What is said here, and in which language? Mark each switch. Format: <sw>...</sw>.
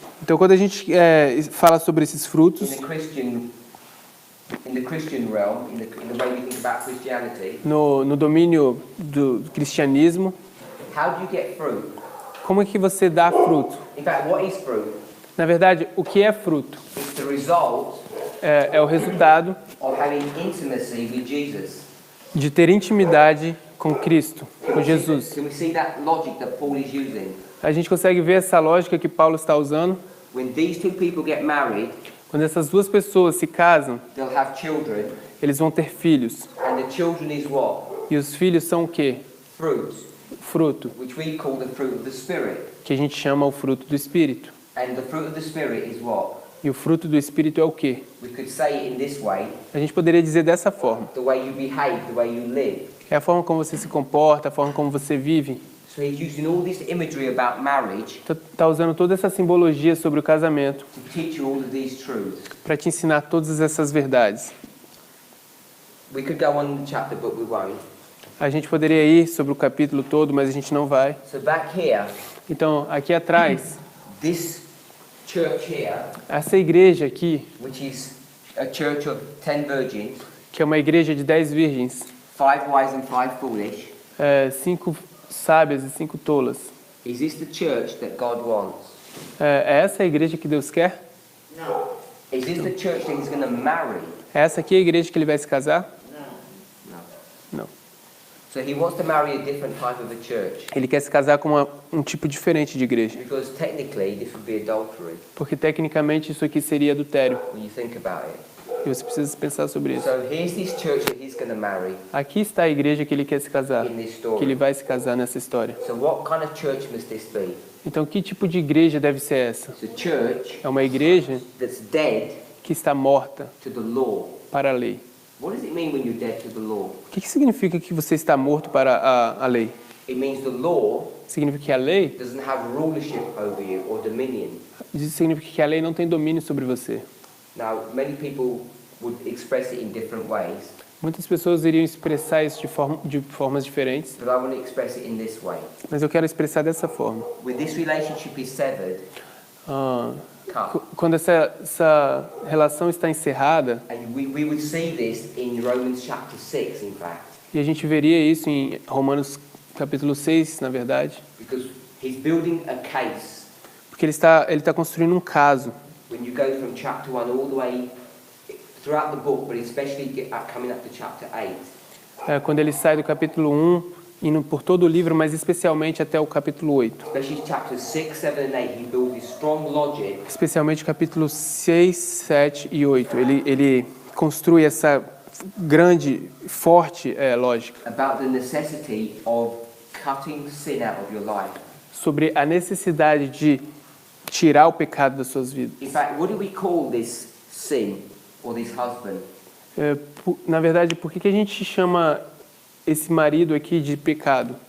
<pt>Então, quando a gente fala sobre esses frutos,</pt> <en>in the Christian realm, in the way we think about Christianity,</en> <pt>no domínio do cristianismo,</pt> <en>how do you get fruit?</en> <pt>como é que você dá fruto?</pt> <en>In fact, what is fruit?</en> <pt>Na verdade, o que é fruto?</pt> <en>It's the result</en> <pt>É o resultado</pt> <en>of having intimacy with Jesus.</en> <pt>de ter intimidade com Cristo, com Jesus.</pt> <en>Can we see that logic that Paul is using?</en> <pt>A gente consegue ver essa lógica que Paulo está usando.</pt> <en>When these two people get married,</en> <pt>Quando essas duas pessoas se casam,</pt> <en>they'll have children,</en> <pt>eles vão ter filhos.</pt> <en>and the children is what?</en> <pt>E os filhos são o quê?</pt> <en>Fruit,</en> <pt>Fruto,</pt> <en>which we call the fruit of the Spirit.</en> <pt>que a gente chama o fruto do Espírito.</pt> <en>And the fruit of the Spirit is what?</en> <pt>E o fruto do Espírito é o quê?</pt> <en>We could say it in this way,</en> <pt>A gente poderia dizer dessa forma.</pt> <en>the way you behave, the way you live.</en> <pt>É a forma como você se comporta, a forma como você vive.</pt> <en>So he's using all this imagery about marriage</en> <pt>Está usando toda essa simbologia sobre o casamento</pt> <en>to teach you all of these truths.</en> <pt>para te ensinar todas essas verdades.</pt> <en>We could go on in the chapter, but we won't.</en> <pt>A gente poderia ir sobre o capítulo todo, mas a gente não vai.</pt> <en>So back here,</en> <pt>Então, aqui atrás,</pt> <en>this church here,</en> <pt>essa igreja aqui,</pt> <en>which is a church of 10 virgins,</en> <pt>que é uma igreja de 10 virgens,</pt> <en>5 wise and 5 foolish,</en> <pt>5 sábias e 5 tolas.</pt> <en>is this the church that God wants?</en> <pt>É essa a igreja que Deus quer? Não,</pt> <en>Is this the church that he's going to marry?</en> <pt>É essa aqui a igreja que ele vai se casar?</pt> <en>No.</en> <pt>Não.</pt> <en>So he wants to marry a different type of a church,</en> <pt>Ele quer se casar com um tipo diferente de igreja.</pt> <en>because technically this would be adultery</en> <pt>Porque tecnicamente isso aqui seria adultério.</pt> <en>when you think about it.</en> <pt>E você precisa pensar sobre isso.</pt> <en>So here's this church that he's going to marry</en> <pt>Aqui está a igreja que ele quer se casar.</pt> <en>in this</en> <pt>Que ele</pt> <en>story.</en> <pt>vai se casar nessa história.</pt> <en>So what kind of church must this be?</en> <pt>Então, que tipo de igreja deve ser essa?</pt> <en>It's a church</en> <pt>É uma igreja</pt> <en>that's dead</en> <pt>que está morta</pt> <en>to the law.</en> <pt>para a lei.</pt> <en>What does it mean when you're dead to the law?</en> <pt>O que significa que você está morto para a lei?</pt> <en>It means the law</en> <pt>significa que a lei,</pt> <en>doesn't have rulership over you or dominion.</en> <pt>isso significa que a lei não tem domínio sobre você.</pt> <en>Now, many people would express it in different ways,</en> <pt>Muitas pessoas iriam expressar isso de formas diferentes,</pt> <en>but I want to express it in this way.</en> <pt>mas eu quero expressar dessa forma.</pt> <en>When this relationship is severed, Ah, cut.</en> <pt>quando essa relação está encerrada,</pt> <en>And we would see this in Romans chapter 6, in fact,</en> <pt>e a gente veria isso em Romanos capítulo 6, na verdade,</pt> <en>because he's building a case.</en> <pt>porque ele está construindo um caso.</pt> <en>When you go from chapter 1 all the way throughout the book, but especially coming up to chapter 8,</en> <pt>Quando ele sai do capítulo 1, indo por todo o livro, mas especialmente até o capítulo 8.</pt> <en>especially chapters 6, 7, and 8, he builds this strong logic</en> <pt>Especialmente capítulos 6, 7 e 8. Ele construi essa grande, forte lógica</pt> <en>about the necessity of cutting sin out of your life.</en> <pt>sobre a necessidade de tirar o pecado das suas vidas.</pt> <en>In fact, what do we call this sin or this husband?</en> <pt>Na verdade, por que a gente chama esse marido aqui de pecado?</pt>